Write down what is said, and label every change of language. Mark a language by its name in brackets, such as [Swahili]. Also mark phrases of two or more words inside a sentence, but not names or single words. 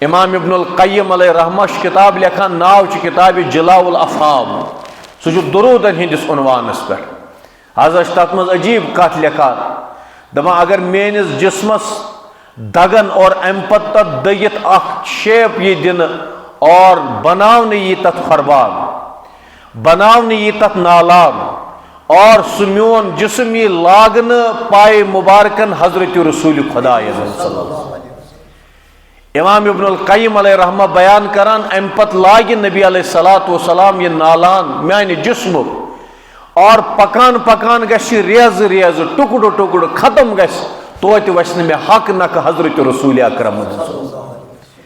[Kashmiri] इमाम इब्नुल क़य्यिम [Arabic] عليه رحمه [Kashmiri] किताब लिखान, नाव किताब जिलाउल अफ़हाम, सह दरूदन हिंदिस उन्वानस पे। हज़रत तथ मज अजीब कथ लिखान दपा अगर मेनिस जिस्मस दगन और अम पत तथ दगित अख शेप यह दिन और बनावन यी तथ फरबान, बनावन यी तथ नालान और सह मोन जिस्म यी लागन पाए मुबारकन हज़रत रसूल खुदा [Arabic] صلى الله عليه وسلم. [Kashmiri] इमाम इब्नुल क़य्यिम [Arabic] عليه رحمه [Kashmiri] बयान करान अम पत लाग नबी [Arabic] عليه الصلاة والسلام [Kashmiri] ये नालान म्यान जिस्म और पकान पकान गश रेज रेज टुकड़ टुकड़ खत्म गश तो वसन मे हक नक हज़रत रसूल अकरम।